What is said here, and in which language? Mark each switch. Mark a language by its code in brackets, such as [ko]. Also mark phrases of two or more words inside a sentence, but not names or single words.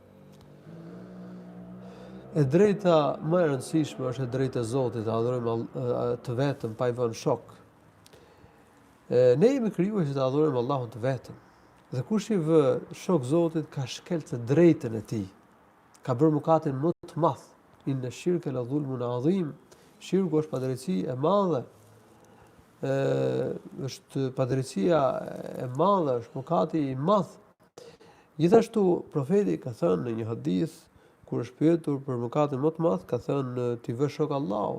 [sq] E drejta më e rëndësishme është e drejta e Zotit, të adhurojmë të vetëm pa i vënë shok. Ne jemi krijuar që të adhurojmë Allahun të vetëm. Dhe kush i vë shok Zotit ka shkelë të drejtën e tij. Ka bërë mëkatin më të madh. [ar] إن الشرك لظلم عظيم. [sq] Shirku është padrejtësi e madhe. Është padrejtësia e madhe, është mëkati i madh. Gjithashtu profeti ka thënë në një hadith kur është pyetur për mëkatin më të madh, ka thënë ti vë shok Allahut.